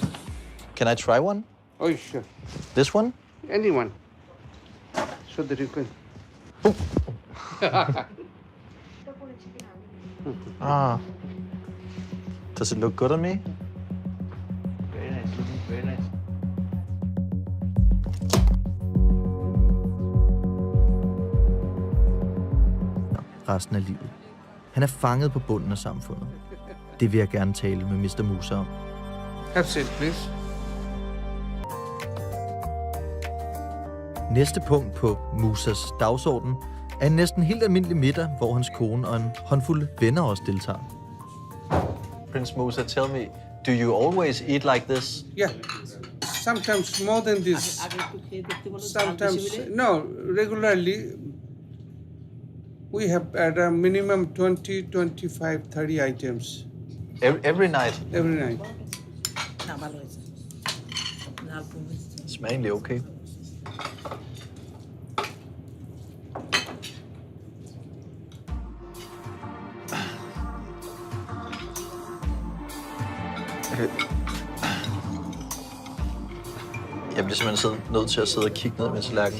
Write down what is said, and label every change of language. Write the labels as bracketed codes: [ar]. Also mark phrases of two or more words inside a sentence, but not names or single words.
[en] Can I try one? Oh, sure. This one? Anyone. So that you can. Does it look good on me? Very nice. Looking very nice. [da] Resten af livet. Han er fanget på bunden af samfundet. Det vil jeg gerne tale med Mr. Musa om. [en] Have seat, please. [da] Næste punkt på Musas dagsorden er en næsten helt almindelig middag, hvor hans kone og en håndfuld venner også deltager. [en] Prince Musa, tell me, do you always eat like this? Yeah. Sometimes more than this. Sometimes, no, regularly. We have at a minimum 20, 25, 30 items Every night? every night. [da] Smager egentlig okay. Jeg bliver simpelthen nødt til at sidde og kigge ned med tallerkenen.